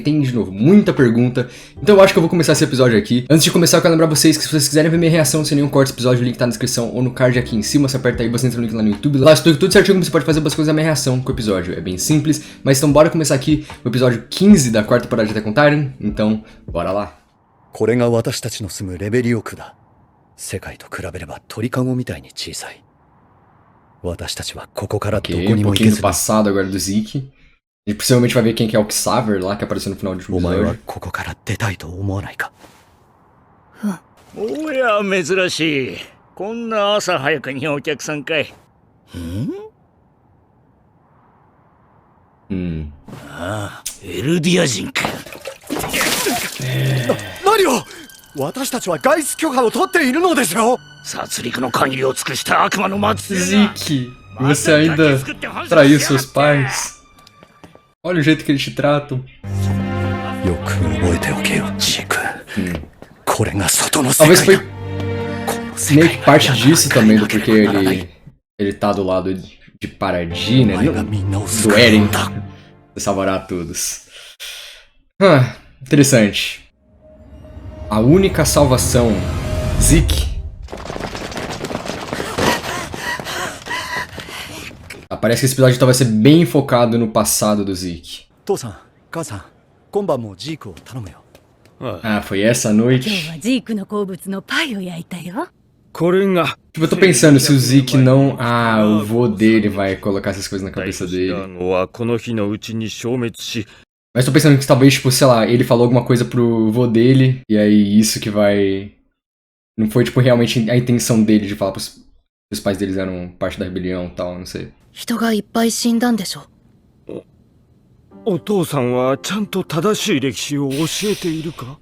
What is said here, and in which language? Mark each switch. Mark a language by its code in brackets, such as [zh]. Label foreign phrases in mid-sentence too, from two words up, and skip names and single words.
[pt] Tem, de novo, muita pergunta. Então eu acho que eu vou começar esse episódio aqui. Antes de começar, eu quero lembrar vocês que se vocês quiserem ver minha reação sem nenhum corte desse episódio, o link tá na descrição ou no card aqui em cima. Você aperta aí, você entra no link lá no YouTube. Lá estou tudo certinho como você pode fazer as coisas da minha reação com o episódio. É bem simples. Mas então bora começar aqui o episódio 15 da quarta temporada de Attack on Titan. Então, bora lá. [ja] これが私たちの住むレベリオ区だ。世界と比べれば鳥かごみたいに小さい。私たちはここからどこ [pt] Ok, [ja] に [pt] um [ja] も行け [pt] pouquinho do [ja] ず、 [pt] passado agora do Zeke. A gente possivelmente vai ver quem que é o Xaver lá, que apareceu no final do último [ja] お前は [pt] episódio. [ja] ここから出たいと思わないか。おや珍しい。こんな朝早くにお客さんかい。ああ、エルディア人か。何を！私たちは外出許可を取っているのですよ。殺戮の限りを尽くした悪魔の末裔が [pt] Zeke, você ainda traiu seus pais? Olha o jeito que eles te tratam. [ja] よく覚えておけよ、ジーク。これが外の世 [pt] Talvez [ja] 界 [pt] foi [ja] だ。この世 [pt] meio [ja] 界 [pt] que [ja] は [pt] parte disso também, do porquê ele tá do lado de Paradis, né? [ja] お前がみんなを救 [pt] Do [ja] う [pt] Eren, [ja] んだ。 [pt] de salvar a todos. Interessante. A única salvação, Zeke. Parece que esse episódio então vai ser bem focado no passado do Zeke. [ja] 父さん、母さん、今晩もジークを頼むよ。 [pt] Ah, foi essa noite? [ja] 今日はジークの好物のパイを焼いたよ。これが [pt] Tipo, eu tô pensando se o Zeke não... Ah, o vô dele vai colocar essas coisas na [ja] 大 [pt] cabeça [ja] とした [pt] dele. [ja] のはこの日のうちに消滅し、 [pt] Mas tô pensando que talvez, tipo, sei lá, ele falou alguma coisa pro vô dele, e aí isso que vai... Não foi, tipo, realmente a intenção dele de falar pros os pais deles eram parte da rebelião e tal, não sei. [ja] 人がいっぱい死んだんでしょ。お父さんはちゃんと正しい歴史を教えているか？